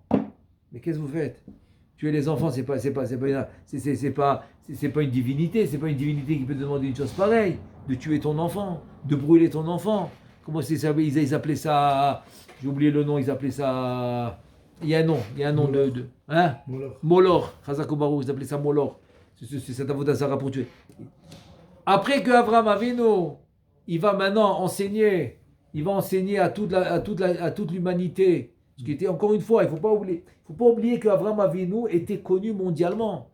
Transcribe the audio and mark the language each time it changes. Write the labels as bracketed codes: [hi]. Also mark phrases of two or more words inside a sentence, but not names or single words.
[fr] Mais qu'est-ce que vous faites? Tuer les enfants, c'est pas une divinité. C'est pas une divinité qui peut te demander une chose pareille. De tuer ton enfant, de brûler ton enfant. Comment c'est ça? Ils appelaient ça. J'ai oublié le nom. Ils appelaient ça. Il y a un nom de hein? [he] Molor. חזק ברוך, [fr] ils appelaient ça Molor. C'est cette [he] עבודה זרה [fr] pour tuer. Après que Avraham Avinu, il va maintenant enseigner il va enseigner à toute l'humanité. Ce qui était, encore une fois, il ne faut pas oublier qu'Avraham Avinu était connu mondialement.